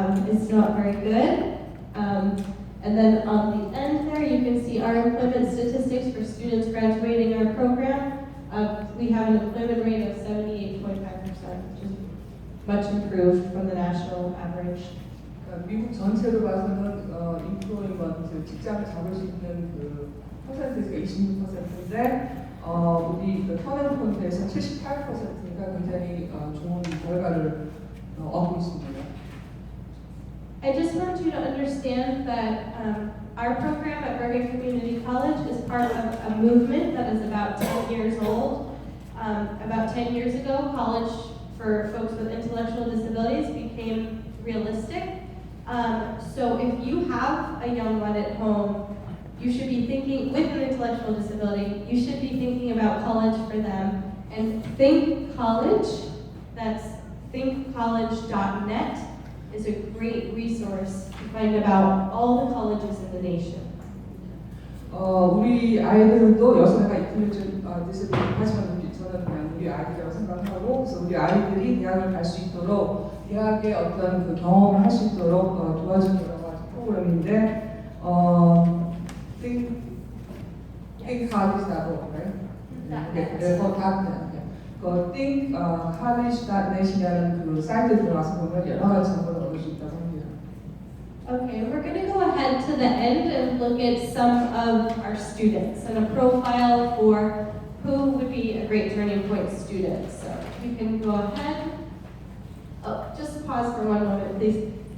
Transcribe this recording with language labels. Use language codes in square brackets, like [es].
[en] It's not very good. And then on the end there, you can see our employment statistics for students graduating our program. We have an employment rate of 78.5%, which is much improved from the national average. [ko] 미국 전체로 봐서는 인플로이먼트 직장을 잡을 수 있는 그 퍼센트가 26%인데 우리 그 터닝 포인트에서 78%가 굉장히 좋은 결과를 얻고 있습니다. [en] I just want you to understand that our program at Bergen Community College is part of a movement that is about 10 years old. About 10 years ago, college for folks with intellectual disabilities became realistic. So if you have a young one at home, you should be thinking, with an intellectual disability, you should be thinking about college for them. And Think College, that's thinkcollege.net, is a great resource to find about all the colleges in the nation. [ko] 우리 아이들도 여성애가 인텔리전 디스빌리티 하지만 저는 그냥 우리 아이들이라고 생각하고 그래서 우리 아이들이 대학을 갈 수 있도록 대학의 어떤 그 경험을 할 수 있도록 도와주는 여러 가지 프로그램인데 Think College.org, right? 그래서 그 Think College.net이라는 그 사이트에 들어가서 보면 여러 가지 정보를 얻을 수 있다고 합니다. [en] Okay, we're going to go ahead to the end and look at some of our students and a profile for who would be a great Turning Point student. So you can go ahead. Oh, just pause for one moment, please.